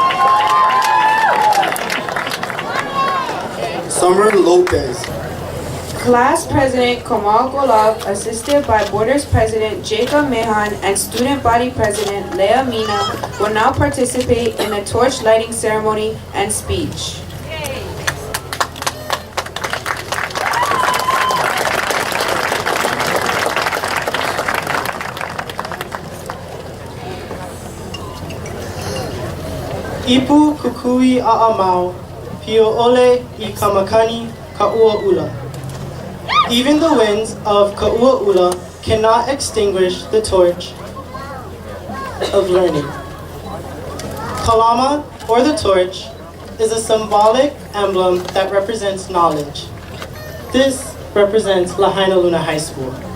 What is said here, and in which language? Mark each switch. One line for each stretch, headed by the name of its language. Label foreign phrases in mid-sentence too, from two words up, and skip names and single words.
English: Summer Lopez. Class President Kamal Golov, assisted by Boarders President Jacob Mehan and Student Body President Leah Mina, will now participate in the torch lighting ceremony and speech.
Hawaiian: Ipu kukui a'amau, pio ole I kamakani ka'ua ula.
English: Even the winds of ka'ua ula cannot extinguish the torch of learning. Kalama, or the torch, is a symbolic emblem that represents knowledge. This represents Lahainaluna High School.